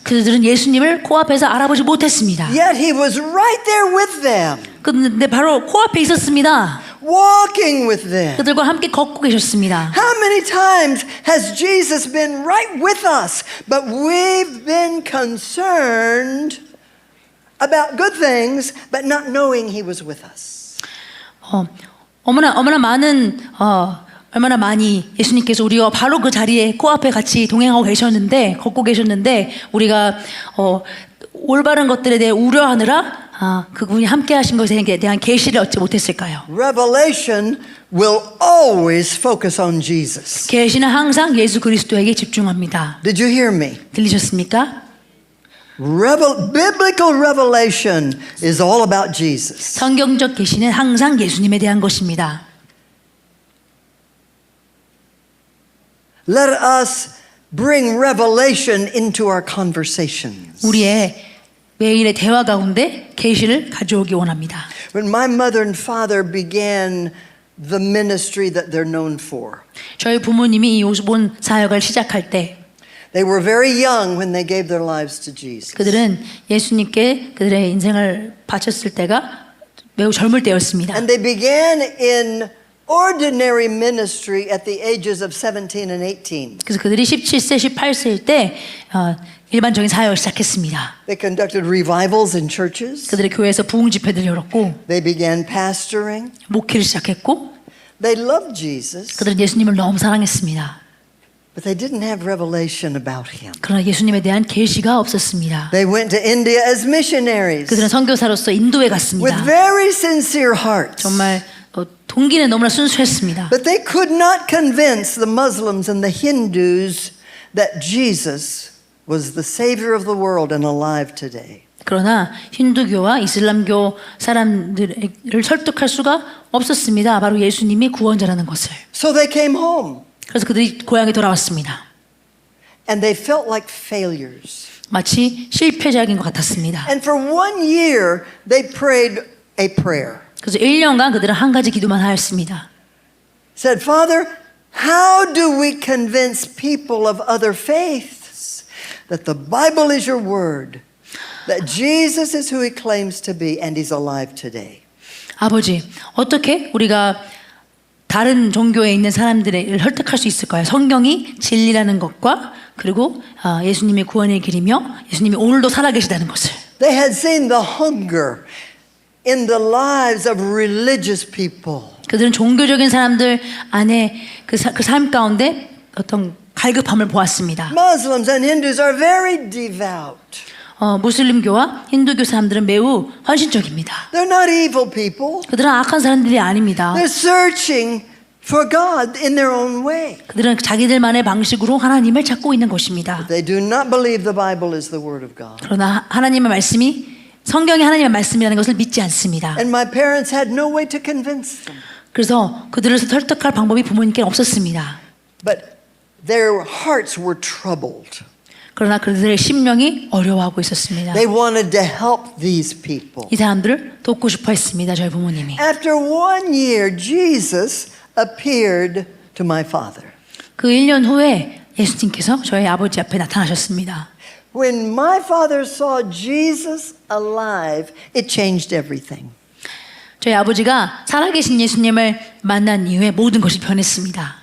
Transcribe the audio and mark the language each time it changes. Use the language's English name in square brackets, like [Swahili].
[Korean] 그들은 예수님을 코앞에서 알아보지 못했습니다. [English] Yet He was right there with them, [Korean] 그런데 바로 코앞에 있었습니다. [English] walking with them. [Korean] 그들과 함께 걷고 계셨습니다. [English] How many times has Jesus been right with us, but we've been concerned about good things, but not knowing He was with us? [Korean] 얼마나 많이 예수님께서 우리와 바로 그 자리에 코앞에 같이 동행하고 계셨는데 걷고 계셨는데 우리가 올바른 것들에 대해 우려하느라 그분이 함께 하신 것에 대한 계시를 얻지 못했을까요? [English] Revelation will always focus on Jesus. [Korean] 계시는 항상 예수 그리스도에게 집중합니다. [English] Did you hear me? [Korean] 들리셨습니까? [English] Biblical revelation is all about Jesus. [Korean] 성경적 계시는 항상 예수님에 대한 것입니다. [English] Let us bring revelation into our conversations. [Korean] 우리의 매일의 대화 가운데 계시를 가져오기 원합니다. [English] When my mother and father began the ministry that they're known for, [Korean] 저희 부모님이 이 오스본 사역을 시작할 때 [English] they were very young when they gave their lives to Jesus. [Korean] 그들은 예수님께 그들의 인생을 바쳤을 때가 매우 젊을 때였습니다. [English] And they began in ordinary ministry at the ages of 17 and 18. [Korean] 그래서 그들이 17세, 18세일 때 일반적인 사역을 시작했습니다. [English] They conducted revivals in churches. [Korean] 그들의 교회에서 부흥 집회를 열었고 [English] They began pastoring. [Korean] 목회를 시작했고 [English] They loved Jesus, [Korean] 그들은 예수님을 너무 사랑했습니다. [English] but they didn't have revelation about him. [Korean] 그러나 예수님에 대한 계시가 없었습니다. [English] They went to India as missionaries [Korean] 그들은 선교사로서 인도에 [English] with [Korean] 갔습니다. [English] very sincere hearts. [Korean] 정말 동기는 너무나 순수했습니다. [English] But they could not convince the Muslims and the Hindus that Jesus was the Savior of the world and alive today. [Korean] 그러나 힌두교와 이슬람교 사람들을 설득할 수가 없었습니다. 바로 예수님이 구원자라는 것을. [English] So they came home [Korean] 그래서 그들이 고향에 돌아왔습니다. [English] and they felt like failures. [Korean] 마치 실패자인 것 같았습니다. [English] And for 1 year, they prayed a prayer. [Korean] 그래서 1년간 그들은 한 가지 기도만 하였습니다. [English] Said, Father, how do we convince people of other faiths that the Bible is your word, that Jesus is who he claims to be and he's alive today? [Korean] 아버지, 어떻게 우리가 다른 종교에 있는 사람들을 설득할 수 있을까요? 성경이 진리라는 것과 그리고 예수님의 구원의 길이며 예수님이 오늘도 살아계시다는 것을. [English] They had seen the hunger in the lives of religious people. [Korean] 그들은 종교적인 사람들 안에 그 삶 가운데 어떤 갈급함을 보았습니다. [English] Muslims and Hindus are very devout. [Korean] 무슬림교와 힌두교 사람들은 매우 헌신적입니다. [English] They're not evil people. [Korean] 그들은 악한 사람들이 아닙니다. [English] They're searching for God in their own way. [Korean] 그들은 자기들만의 방식으로 하나님을 찾고 있는 것입니다. [English] They do not believe the Bible is the word of God. [Korean] 그러나 하나님의 말씀이 성경이 하나님의 말씀이라는 것을 믿지 않습니다. [English] And my parents had no way to convince them. [Korean] 그래서 그들을 설득할 방법이 부모님께 없었습니다. [English] But their hearts were troubled. [Korean] 그러나 그들의 심령이 어려워하고 있었습니다. [English] They wanted to help these people. [Korean] 이 사람들을 돕고 싶어 했습니다. 저희 부모님이. [English] After 1 year, Jesus appeared to my father. [Korean] 그 1년 후에 예수님께서 저희 아버지 앞에 나타나셨습니다. [English] When my father saw Jesus alive, it changed everything. [Korean] 저희 아버지가 살아계신 예수님을 만난 이후에 모든 것이 변했습니다.